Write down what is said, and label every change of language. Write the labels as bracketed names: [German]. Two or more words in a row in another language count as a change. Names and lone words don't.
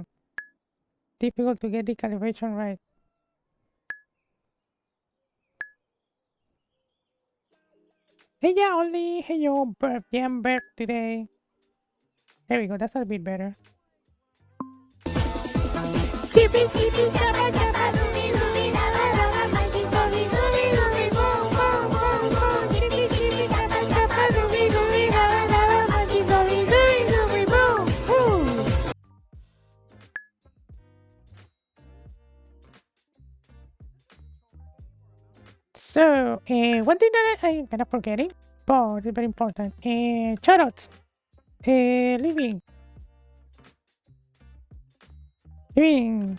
[English] Difficult to get the calibration right. Hey, yeah, only hey yo burp. Yeah, I'm burp today. There we go. That's a bit better. Chippy, chippy, chapa, chapa, lumi, lumi, la, la, la, la, magico, lumi, lumi, boom, boom, boom, boom. Chippy, chippy, chapa, chapa, lumi, lumi, la, la, la, la, magico, lumi, lumi, boom, boom. So, one thing that I'm kind of forgetting, but it's very important. Shoutouts. Living. Living.